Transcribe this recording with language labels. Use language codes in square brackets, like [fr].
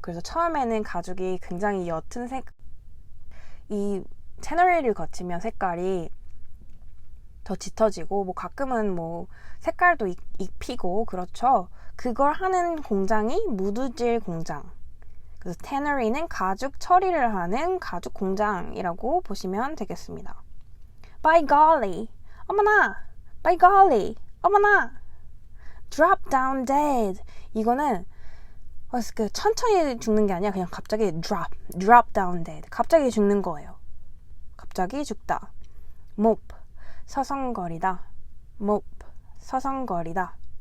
[ko] 그래서 처음에는 가죽이 굉장히 옅은 이 태너리를 거치면 색깔이 더 짙어지고 뭐 가끔은 뭐 색깔도 입히고 그렇죠. 그걸 하는 공장이 무드질 공장. 그래서 태너리는 가죽 처리를 하는 가죽 공장이라고 보시면 되겠습니다. [en] By golly, [ko] 어머나! [en] By golly, 어머나! Drop down dead. [ko] 이거는 그 천천히 죽는 게 아니라 그냥 갑자기 [en] drop down dead. [ko] 갑자기 죽는 거예요. 갑자기 죽다. mop, 서성거리다. mop, 서성거리다.